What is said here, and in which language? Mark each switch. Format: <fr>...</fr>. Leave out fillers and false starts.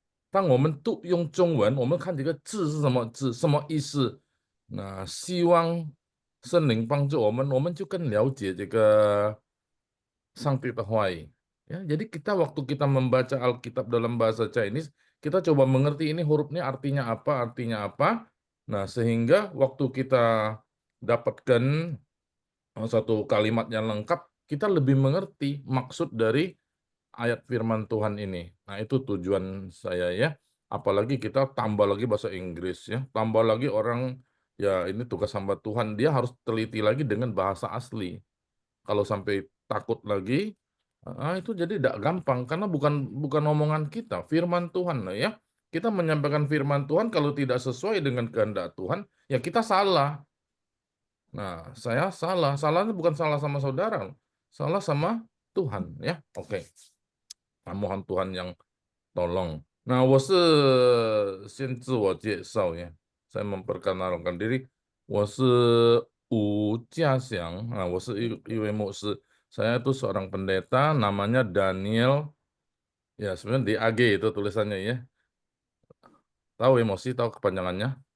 <zh>当我们用中文，我们看这个字是什么字，什么意思？那希望圣灵帮助我们就更了解这个上帝的话语。</zh> <id>Ya, jadi waktu kita membaca Alkitab dalam bahasa Chinese, kita coba mengerti ini hurufnya artinya apa. Nah, sehingga waktu kita dapatkan satu kalimat yang lengkap, kita lebih mengerti maksud dari ayat firman Tuhan ini. Nah, itu tujuan saya ya. Apalagi kita tambah lagi bahasa Inggris ya. Tambah lagi orang, ya ini tugas hamba Tuhan, dia harus teliti lagi dengan bahasa asli. Kalau sampai takut lagi, itu jadi tidak gampang karena bukan omongan kita, firman Tuhan ya. Kita menyampaikan firman Tuhan kalau tidak sesuai dengan kehendak Tuhan, ya kita salah. Nah, saya salah. Salahnya bukan salah sama saudara, salah sama Tuhan ya. Oke. Nah, mohon Tuhan yang tolong.</id> <zh>Nah, 我是先自我介绍ya.</zh> <id>Saya memperkenalkan diri.</id> <zh>我是吴家祥我是一位牧师。</zh> <id>Saya itu seorang pendeta, namanya Daniel. Ya, sebenarnya DAG itu tulisannya ya. Tahu emosi, tahu kepanjangannya?</id>